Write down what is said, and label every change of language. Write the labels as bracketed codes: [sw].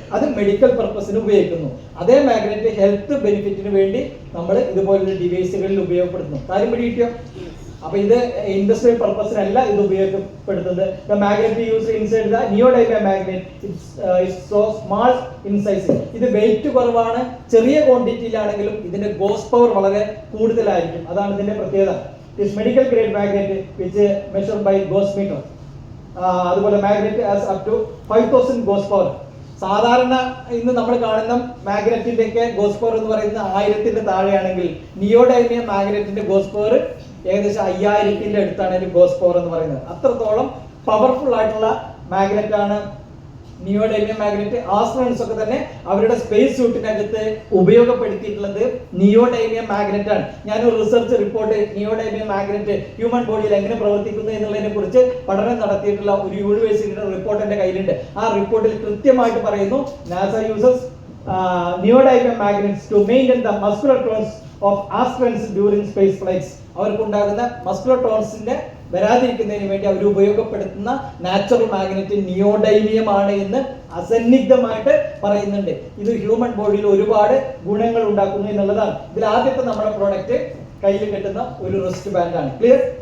[ml] അത് മെഡിക്കൽ പർപ്പസിന് ഉപയോഗിക്കുന്നു. അതേ മാഗ്നറ്റ് ഹെൽത്ത് ബെനിഫിറ്റിന് വേണ്ടി നമ്മൾ ഇതുപോലുള്ള ഡിവൈസുകളിൽ ഉപയോഗപ്പെടുത്തുന്നു. കാര്യം പിടികിട്ടിയോ? അപ്പൊ ഇത് ഇൻഡസ്ട്രിയൽ പർപ്പസിനല്ല ഇത് ഉപയോഗപ്പെടുത്തുന്നത്. [en] The magnet used inside the neodymium magnet is so small in size. [ml] ഇത് വെയിറ്റ് കുറവാണ്, ചെറിയ ക്വാണ്ടിറ്റിയിലാണെങ്കിലും ഇതിന്റെ ഗോസ് പവർ വളരെ കൂടുതലായിരിക്കും. അതാണ് ഇതിന്റെ പ്രത്യേകത. [en] This medical grade magnet which measured by gauss meter. [ml] അതുപോലെ magnet [en] has up to 5000 gauss power. [ml] സാധാരണ ഇന്ന് നമ്മൾ കാണുന്ന മാഗ്നറ്റിന്റെ ഒക്കെ ഗോസ് പവർ എന്ന് പറയുന്നത് 1000ന്റെ താഴെയാണെങ്കിൽ നിയോഡൈമിയം മാഗ്നറ്റിന്റെ ഗോസ് പവർ ഏകദേശം 5000ന്റെ അടുത്താണ് ഒരു ഗോസ് പവർ എന്ന് പറയുന്നത്. അത്രത്തോളം പവർഫുൾ ആയിട്ടുള്ള മാഗ്നറ്റ് ആണ് നിയോഡൈമിയം മാഗ്നറ്റ്. ആസ്ട്രോണറ്റ്സ് ഒക്കെ തന്നെ അവരുടെ സ്പേസ് സ്യൂട്ടിനകത്ത് ഉപയോഗപ്പെടുത്തിയിട്ടുള്ളത് നിയോഡൈമിയം മാഗ്നറ്റ് ആണ്. ഞാനൊരു research report neodymium magnet human ബോഡിയിൽ എങ്ങനെ പ്രവർത്തിക്കുന്നു എന്നുള്ളതിനെ കുറിച്ച് പഠനം നടത്തിയിട്ടുള്ള ഒരു യൂണിവേഴ്സിറ്റിയുടെ റിപ്പോർട്ട് എന്റെ കയ്യിലുണ്ട്. ആ റിപ്പോർട്ടിൽ കൃത്യമായിട്ട് പറയുന്നു [en] NASA uses neodymium magnets to maintain the muscular tones of astronauts during space flights. [ml] അവർക്കുണ്ടാകുന്ന muscular ടോൺസിന്റെ വരാതിരിക്കുന്നതിന് വേണ്ടി അവർ ഉപയോഗപ്പെടുത്തുന്ന നാച്ചുറൽ മാഗ്നറ്റ് നിയോഡൈമിയം ആണ് എന്ന് അസന്നിഗ്ധമായിട്ട് പറയുന്നുണ്ട്. ഇത് ഹ്യൂമൻ ബോഡിയിൽ ഒരുപാട് ഗുണങ്ങൾ ഉണ്ടാക്കുന്നു എന്നുള്ളതാണ്. ഇതിൽ ആദ്യത്തെ നമ്മുടെ പ്രോഡക്റ്റ് കയ്യിൽ കെട്ടുന്ന ഒരു റിസ്റ്റ് ബാൻഡ് ആണ്. ക്ലിയർ?